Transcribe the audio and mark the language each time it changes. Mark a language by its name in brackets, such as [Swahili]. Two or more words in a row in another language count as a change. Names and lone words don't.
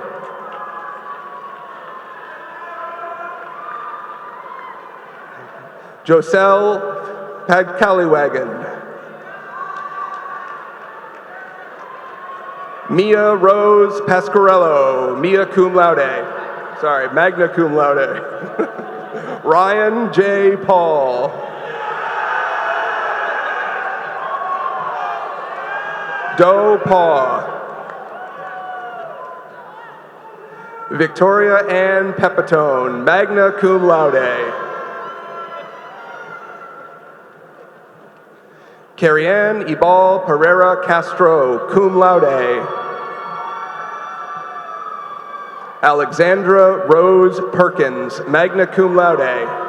[English] Joselle Pagcaliwagon. Mia Rose Pasquarello, Mia [Latin] cum laude. Sorry, magna cum laude. [English] Ryan J. Paul. Doe Paw. Victoria Ann Pepitone, [Latin] magna cum laude. [English] Carrie-Ann Ibal Pereira Castro, [Latin] cum laude. [English] Alexandra Rose Perkins, [Latin] magna cum laude.